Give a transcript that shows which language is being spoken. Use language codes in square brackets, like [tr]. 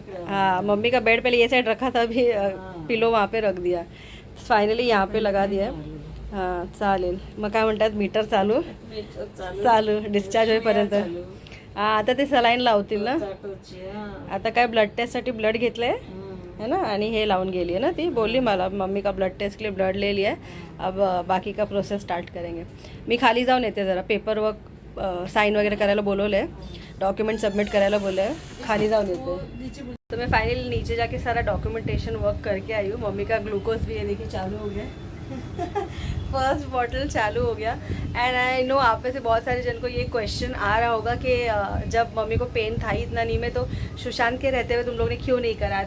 [hi] हाँ, मम्मी का बेड पहले ये साइड रखा था, अभी पिलो वहाँ पे रख दिया. फाइनली यहाँ पे लगा दिया. [mr] हां चालेल. मग काय म्हणतात, मीटर चालू डिस्चार्ज होईपर्यंत. हां, आता ते सलाईन लावतील ना. आता काय ब्लड टेस्टसाठी ब्लड घेतलंय है ना, आणि हे लावून गेली है ना. ती बोलली मला [hi] मम्मी का ब्लड टेस्ट के लिए ब्लड ले लिया है, अब बाकी का प्रोसेस स्टार्ट करेंगे. [mr] मी खाली जाऊन येते, जरा पेपर वर्क साइन वगैरह करायला बोलवलं आहे, डॉक्युमेंट सबमिट करायला [hi] बोले है. [mr] खाली जाऊन येते. [hi] तो मैं फाइनली नीचे जाके सारा डॉक्यूमेंटेशन वर्क करके आई हूँ. मम्मी का ग्लूकोज भी ये देखिए चालू हो गया. फर्स्ट बॉटल चालू हो गया. [en] and I know [hi] आप में से बहुत सारे जन को ये क्वेश्चन आ रहा होगा कि जब मम्मी को पेन था ही इतना नी में, तो सुशांत के रहते हुए तुम लोग ने क्यों नहीं कराया.